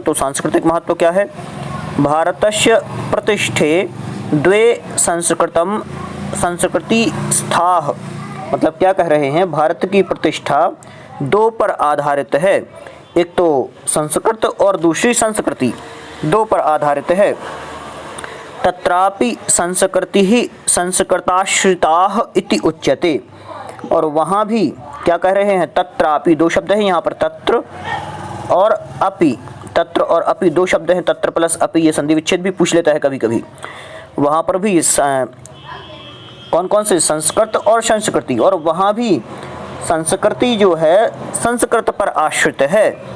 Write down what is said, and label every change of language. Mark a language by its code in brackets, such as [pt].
[hi] तो सांस्कृतिक महत्व क्या है? [sa] भारतस्य प्रतिष्ठे द्वे संस्कृति स्थाः। [hi] मतलब क्या कह रहे हैं? भारत की प्रतिष्ठा दो पर आधारित है। एक तो संस्कृत और दूसरी संस्कृति, दो पर आधारित है। [sa] तत्रापि संस्कृति संस्कृताश्रिताः इति उच्यते। [hi] और वहाँ भी क्या कह रहे हैं? तत्रापि, दो शब्द हैं यहाँ पर, तत्र और अपि। तत्र और अपि दो शब्द हैं, तत्र प्लस अपि, ये संधि विच्छेद भी पूछ लेता है कभी कभी। वहाँ पर भी कौन कौन से? संस्कृत और संस्कृति। और वहाँ भी संस्कृति जो है संस्कृत पर आश्रित है।